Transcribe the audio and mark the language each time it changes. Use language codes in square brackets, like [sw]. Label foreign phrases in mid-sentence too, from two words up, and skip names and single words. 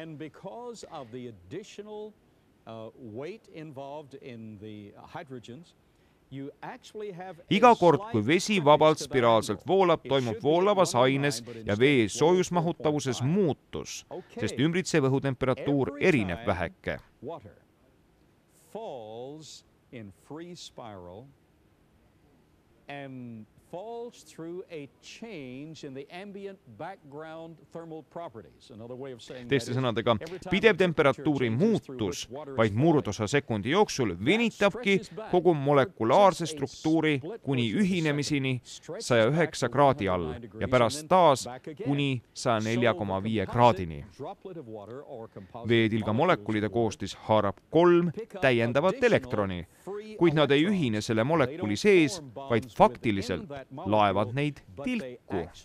[et] Iga kord, kui vesi vabalt spiraalselt voolab, toimub voolavas aines ja vee soojusmahutavuses muutus, sest ümbritsev õhutemperatuur erineb väheke. [en] Falls through a change in the ambient background thermal properties. Another way of saying [et] teiste sõnadega, pidev temperatuuri muutus vaid murdosa sekundi jooksul venitabki kogu molekulaarse struktuuri kuni ühinemiseni 109 kraadi all ja pärast taas kuni 104,5 kraadini. Veetilga molekulide koostis haarab 3 täiendavat elektroni, kuid nad ei ühine selle molekuli sees, vaid faktiliselt laevad neid tilku.